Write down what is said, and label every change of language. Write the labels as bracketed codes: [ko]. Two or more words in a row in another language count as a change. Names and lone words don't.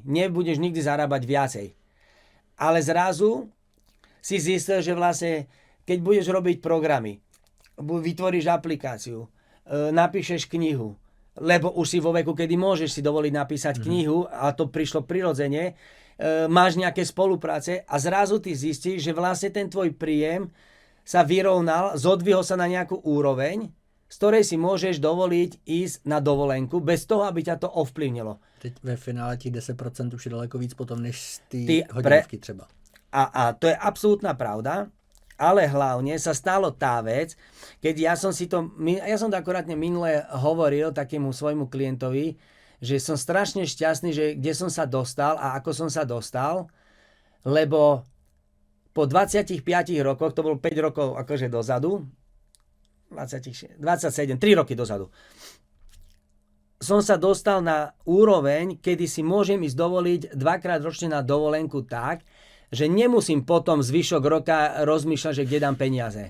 [sk] Nebudeš nikdy zarábať viacej. Ale zrazu si zistil, že vlastne, keď budeš robiť programy, vytvoríš aplikáciu, napíšeš knihu, lebo už si vo veku, kedy môžeš si dovoliť napísať knihu, a to prišlo prirodzene, máš nejaké spolupráce a zrazu ty zistíš, že vlastne ten tvoj príjem sa vyrovnal, zodvihol sa na nejakú úroveň, z ktorej si môžeš dovoliť ísť na dovolenku, bez toho, aby ťa to ovplyvnilo. [cs] Teď ve finále tí 10% už je daleko víc potom, než z té hodinovky třeba. [sk] A to je absolútna pravda, ale hlavne sa stalo tá vec, keď ja som to akurátne minule hovoril takému svojmu klientovi, že som strašne šťastný, že kde som sa dostal a ako som sa dostal, lebo po 25 rokoch, to bolo 5 rokov akože dozadu, 27, 3 roky dozadu, som sa dostal na úroveň, kedy si môžem ísť dovoliť 2-krát ročne na dovolenku tak, že nemusím potom zvyšok roka rozmýšľať, že kde dám peniaze.